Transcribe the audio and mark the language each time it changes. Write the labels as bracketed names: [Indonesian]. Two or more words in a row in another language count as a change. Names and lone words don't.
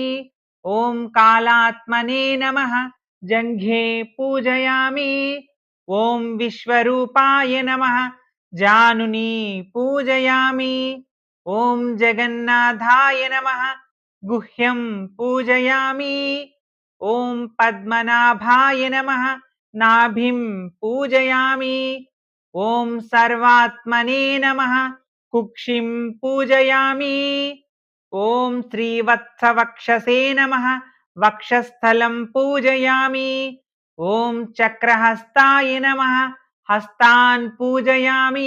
[Sanskrit] ఓం కాళాత్మనే నమః జంఘే పూజయామి. ఓం విశ్వరూపాయ నమః జానుని పూజయామి. ఓం జగన్నాథాయ నమః గుహ్యం పూజయామి. ఓం పద్మనాభాయ నమః नाभिं पूजयामि. ओम सर्वात्मने नमः कुक्षिं पूजयामि. ओम श्रीवत्सवक्षसे नमः वक्षस्थलं पूजयामि. ओम चक्रहस्ताय नमः हस्तान् पूजयामि.